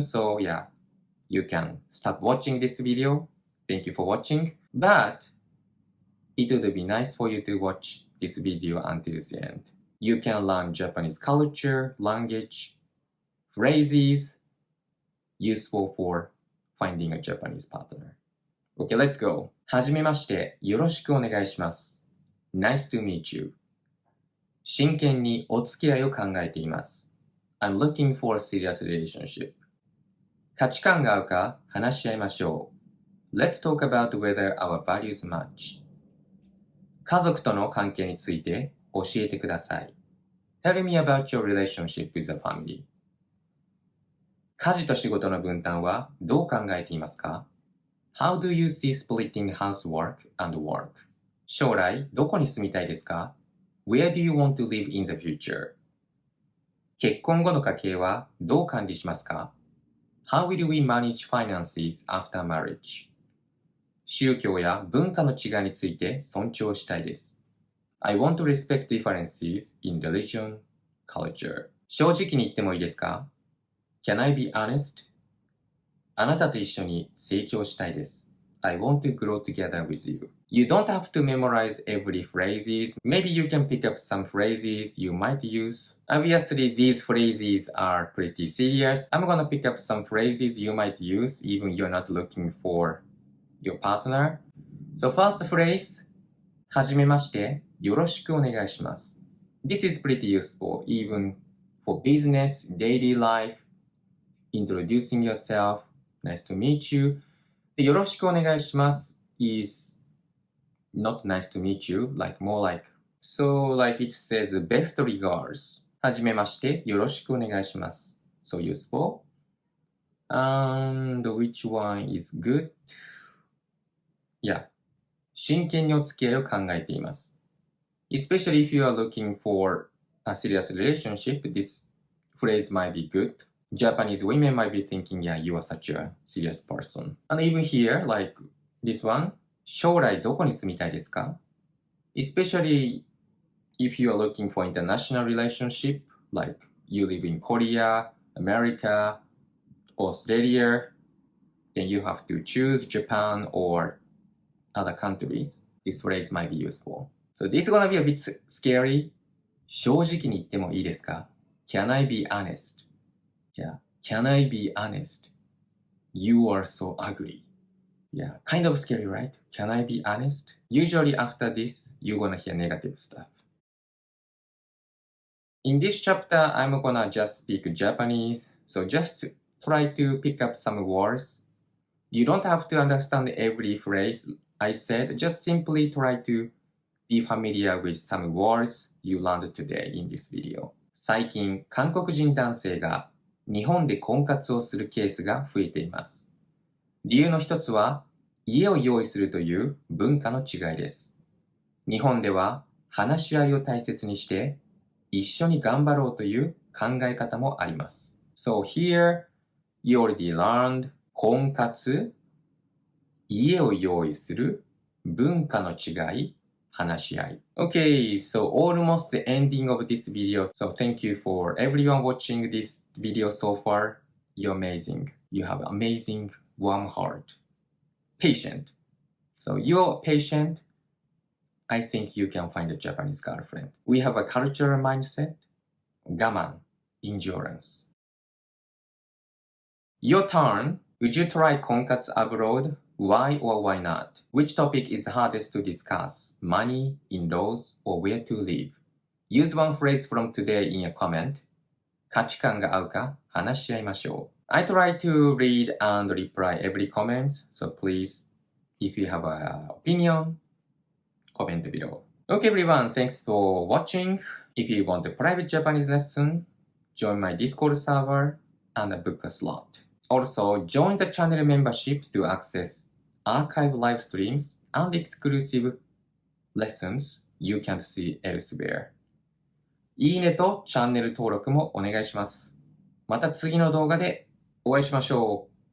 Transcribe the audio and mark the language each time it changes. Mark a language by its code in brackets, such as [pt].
[en] So yeah, you can stop watching this video. Thank you for watching. But it would be nice for you to watch this video until the end. You can learn Japanese culture, language, phrases useful for finding a Japanese partner. Okay, let's go. [ja] はじめまして、よろしくお願いします。 [en] Nice to meet you. [ja] 真剣にお付き合いを考えています。 [en] I'm looking for a serious relationship. [ja] 価値観が合うか話し合いましょう。 [en] Let's talk about whether our values match. [ja] 家族との関係について教えてください。 [en] Tell me about your relationship with the family. [ja] 家事と仕事の分担はどう考えていますか？ [en] How do you see splitting housework and work? [ja] 将来どこに住みたいですか？ [en] Where do you want to live in the future? [ja] 結婚後の家計はどう管理しますか？ [en] How will we manage finances after marriage? [ja] 宗教や文化の違いについて尊重したいです。 [en] I want to respect differences in religion, culture. [ja] 正直に言ってもいいですか？ [en] Can I be honest? [ja] あなたと一緒に成長したいです。 [en] I want to grow together with you. You don't have to memorize every phrases. Maybe you can pick up some phrases you might use. Obviously, these phrases are pretty serious. I'm gonna pick up some phrases you might use even you're not looking for your partner. So first phrase, [ja] はじめまして、よろしくお願いします。 [en] This is pretty useful even for business, daily life, introducing yourself, nice to meet you. [ja] よろしくお願いします [en] is not nice to meet you, like more like, so like it says best regards. [ja] はじめまして、よろしくお願いします。 [en] So useful. And which one is good? Yeah. [ja] 真剣にお付き合いを考えています。 [en] Especially if you are looking for a serious relationship, this phrase might be good. Japanese women might be thinking, yeah, you are such a serious person. And even here, like this one, [ja] 将来どこに住みたいですか？ [en] Especially if you are looking for international relationship, like you live in Korea, America, Australia, then you have to choose Japan or other countries. This phrase might be useful. So this is gonna be a bit scary. [ja] 正直に言ってもいいですか? [en] Can I be honest? Yeah. Can I be honest? You are so ugly. Yeah, kind of scary, right? Can I be honest? Usually after this, you're gonna hear negative stuff. In this chapter, I'm gonna just speak Japanese, so just try to pick up some words. You don't have to understand every phrase I said, just simply try to be familiar with some words you learned today in this video. [ja] 最近、韓国人男性が日本で婚活をするケースが増えています。理由の一つは、家を用意するという文化の違いです。日本では話し合いを大切にして、一緒に頑張ろうという考え方もあります。 [en] So here, you already learned [ja] 婚活、家を用意する、文化の違い、話し合い。 [en] Okay, so almost the ending of this video. So thank you for everyone watching this video so far. You're amazing. You have amazing warm heart. Patient. So you're patient. I think you can find a Japanese girlfriend. We have a cultural mindset. 我慢.Endurance. Your turn. Would you try konkatsu abroad? Why or why not? Which topic is hardest to discuss? Money, in-laws, or where to live? Use one phrase from today in a comment. [ja] 価値観が合うか話し合いましょう。 [en] I try to read and reply every comment, so please, if you have an opinion, comment below. Okay everyone, thanks for watching. If you want a private Japanese lesson, join my Discord server and book a slot. Also, join the channel membership to access archive live streams and exclusive lessons you can't see elsewhere. [ja] いいねとチャンネル登録もお願いします。また次の動画でお会いしましょう。